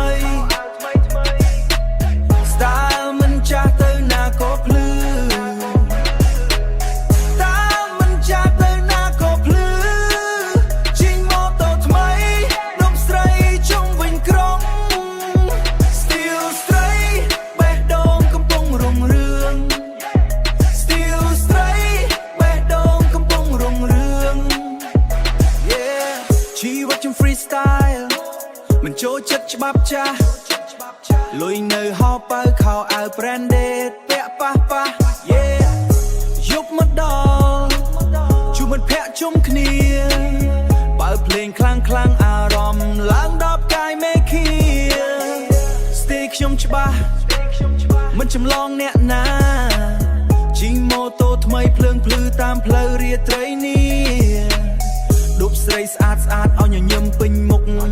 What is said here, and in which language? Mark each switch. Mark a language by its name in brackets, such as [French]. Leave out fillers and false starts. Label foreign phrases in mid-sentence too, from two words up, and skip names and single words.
[Khmer] style មិនចាស់ទៅណាក៏ភ្លឺតាមមិនចាស់ទៅណាក៏ភ្លឺជិះម៉ូតូថ្មីដប់ស្រីជុំវិញក្រុង [English] still straight [Khmer] បេះដូ ងកំពុងរុងរឿង [English] still straight [Khmer] បេះដូងកំពុងរុងរឿង yeah ជីវិតខ្ញុំ freestyle មិន ចូលចិត្តច្បាប់ចាស់លុយនៅហោប៉ៅខោអាវ branded ពាក់ប៉ះ yeah យប់មកដល់ជួបមិត្តភ័ក្តិជុំគ្នាបើភ្លេងខ្លាំងអារម្មណ៍ឡើងដល់កាយមេឃាស្ទីខ្ញុំច្បាស់មិនចម្លងអ្នកណាជិះម៉ូតូថ្មីភ្លើងភ្លឺតាមផ្លូវរាត្រីនេះដប់ស្រីស្អាតឲ្យញញឹមពេញមុខ